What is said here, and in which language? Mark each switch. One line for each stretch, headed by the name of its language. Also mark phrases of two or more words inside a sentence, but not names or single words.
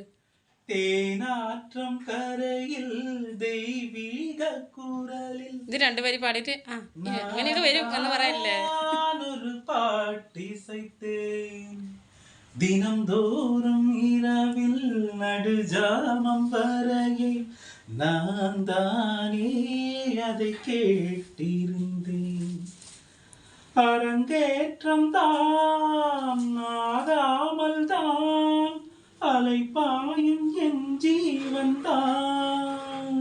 Tamil: தேனாற்றங் கரையில் தெய்வீக குரலில்
Malayalam: ഇത് 2 വരി പാടിയിട്ട് അങ്ങനെയൊക്കെ വരും എന്ന് പറയല്ലേ?
Tamil: ஒரு பாட்டிசைத்தேன் தினம் தோறும் இரவில் நடுஜாமம் வரையில் நான் தானே அதை கேட்டிருந்தேன். அரங்கேற்றம் தான் ஆகாமல் தான் அலைப்பாயும் என் ஜீவன் தான்.